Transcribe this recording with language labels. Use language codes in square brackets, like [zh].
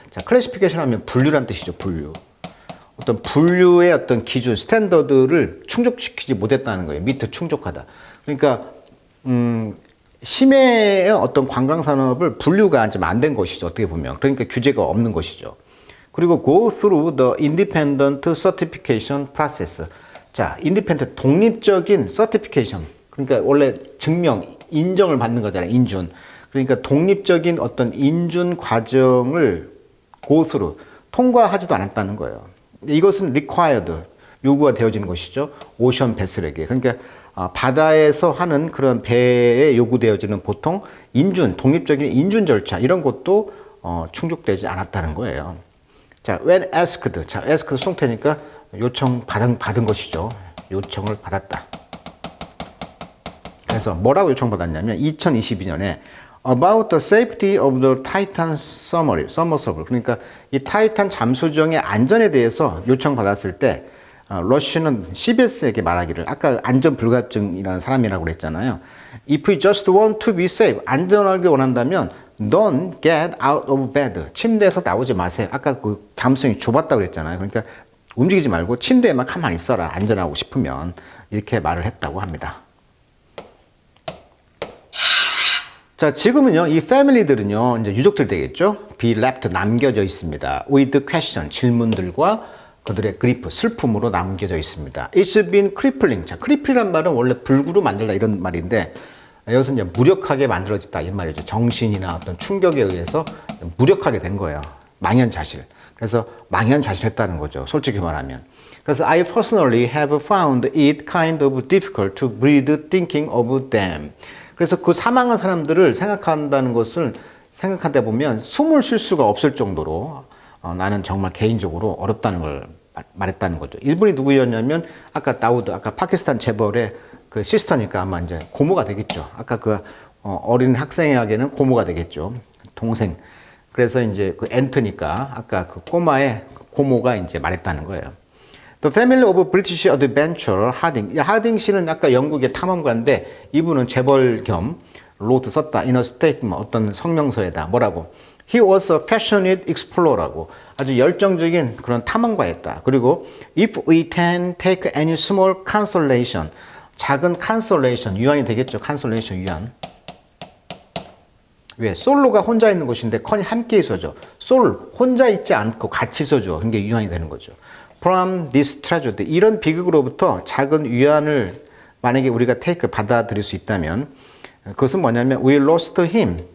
[ko] 자, classification 하면 분류란 뜻이죠, 분류. 어떤 분류의 어떤 기준, 스탠더드를 충족시키지 못했다는 거예요. meet, 충족하다. 그러니까, 심해의 어떤 관광산업을 분류가 좀 안 된 것이죠, 어떻게 보면. 그러니까 규제가 없는 것이죠. [en] 그리고 go through the independent certification process. [ko] 자, independent, 독립적인 certification. 그러니까 원래 증명, 인정을 받는 거잖아요, 인준. 그러니까 독립적인 어떤 인준 과정을 [en] go through, [ko] 통과하지도 않았다는 거예요. 이것은 required, 요구가 되어지는 것이죠. 오션 베슬에게. 그러니까 바다에서 하는 그런 배에 요구되어지는 보통 인준, 독립적인 인준 절차, 이런 것도 충족되지 않았다는 거예요. [en] 자, when asked. [ko] 자, asked 수동태니까 요청 받은 것이죠. 요청을 받았다. 그래서 뭐라고 요청받았냐면 2022년에 [en] about the safety of the Titan submersible. [ko] 그러니까 이 타이탄 잠수정의 안전에 대해서 요청받았을 때 러쉬는 CBS에게 말하기를, 아까 안전 불감증이라는 사람이라고 그랬잖아요. [en] If you just want to be safe, [ko] 안전하게 원한다면 [en] don't get out of bed. [ko] 침대에서 나오지 마세요. 아까 그 잠수정이 좁았다고 그랬잖아요. 그러니까 움직이지 말고 침대에만 가만히 있어라. 안전하고 싶으면. 이렇게 말을 했다고 합니다. 자, 지금은요, 이 패밀리들은요, 이제 유족들 되겠죠? [en] be left, [ko] 남겨져 있습니다. [en] with question, [ko] 질문들과 그들의 그리프, 슬픔으로 남겨져 있습니다. [en] It's been crippling. [ko] 자, cripple이란 말은 원래 불구로 만들다 이런 말인데, 여기서 이제 무력하게 만들어졌다 이 말이죠. 정신이나 어떤 충격에 의해서 무력하게 된 거예요. 망연자실. 그래서 망연자실했다는 거죠. 솔직히 말하면. [en] 그래서 I personally have found it kind of difficult to breathe thinking of them. [ko] 그래서 그 사망한 사람들을 생각한다는 것을 생각하다 보면 숨을 쉴 수가 없을 정도로 나는 정말 개인적으로 어렵다는 걸 말했다는 거죠. 이분이 누구였냐면 아까 다우드, 아까 파키스탄 재벌의 그 시스터니까 아마 이제 고모가 되겠죠. 아까 그 어린 학생에게는 고모가 되겠죠. 동생. 그래서 이제 그 엔트니까 아까 그 꼬마의 고모가 이제 말했다는 거예요. [en] The family of British adventurer 하딩. [ko] 하딩 씨는 아까 영국의 탐험가인데 이분은 재벌 겸 로트 썼다. [en] In a statement, [ko] 어떤 성명서에다 뭐라고? [en] He was a passionate explorer [ko] 라고 아주 열정적인 그런 탐험가였다. [en] 그리고 if we can take any small consolation, 작은 consolation, [ko] 유안이 되겠죠. consolation, 유안. 왜? 솔로가 혼자 있는 곳인데 컨이 함께 있어줘. 솔, 혼자 있지 않고 같이 있어줘. 그게 유안이 되는 거죠. [en] From this tragedy, [ko] 이런 비극으로부터 작은 위안을 만약에 우리가 take, 받아들일 수 있다면 그것은 뭐냐면 [en] we lost him.